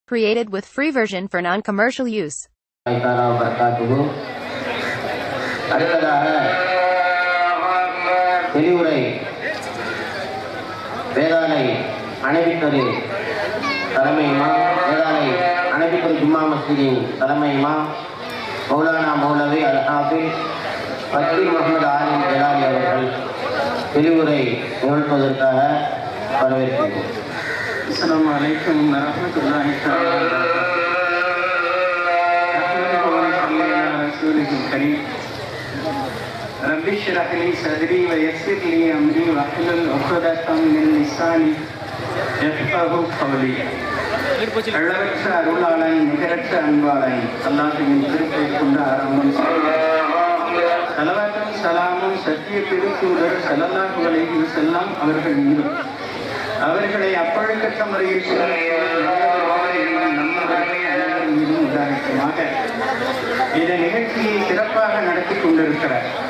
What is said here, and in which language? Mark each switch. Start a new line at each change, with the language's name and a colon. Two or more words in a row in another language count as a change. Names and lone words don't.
English: Created with free version for non-commercial use.
Tamil: அடுத்ததாக தெளிவுரை வேதாலை அணைவித்தது தலைமை இமாம், வேதாலை அணைவித்தது ஜும்மா மஸ்ஜிதின் தலைமை இமாம் மௌலானா மௌலவி அல் ஹாஃபிஸ் ஃபக்கீர் முகமது ஆலிம் ஜலாலி அவர்கள் தெளிவுரை நிகழ்த்துவதற்காக வரவேற்கிறோம்.
Arabic: السلام عليكم ورحمة الله تعالى وبركاته. رب اشرح لي صدري ويسر لي امري واحلل عقدة من لساني يفقهوا قولي.
Tamil: அளவற்ற அருளாளன் நிகரற்ற அன்பாளன் அல்லாஹ்வின் திருப்பெயரை கொண்டு ஆரம்பம் செய்கிறேன். ஸலவாத்தும் ஸலாமும் சத்திய திருத்தூதர்
Arabic: صلى الله عليه وسلم
Tamil: அவர்கள் மீது, அவர்களை அப்பழுக்கற்ற முறையில் உதாரணமாக இந்த நிகழ்ச்சியை சிறப்பாக நடத்தி கொண்டிருக்கிறார்